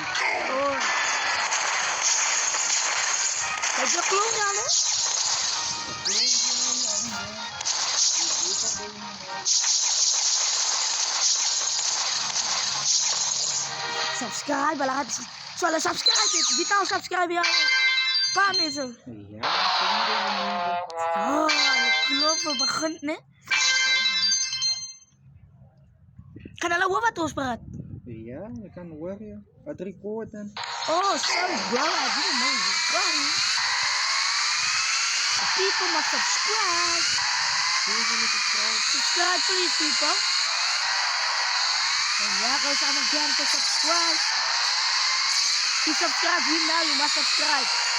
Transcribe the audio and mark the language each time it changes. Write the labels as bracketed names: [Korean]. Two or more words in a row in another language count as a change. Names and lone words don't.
[Dutch] Oh. Kijk je kloof aan, hè? Subscribe, laat. [Indonesian] Soalnya subscribe, di tahu subscribe ya. Paham itu? [Dutch] Ja, Oh, ini kloof begint, né? [Afrikaans] Kan hulle hoor wat ons praat? [Dutch] ja, je kan horen. Wat recorden. [English] Oh, sorry, bro. I didn't know you. Sorry. People must subscribe. Subscribe, please, people. And yeah, guys, I'm again to subscribe. You subscribe here now, you must subscribe.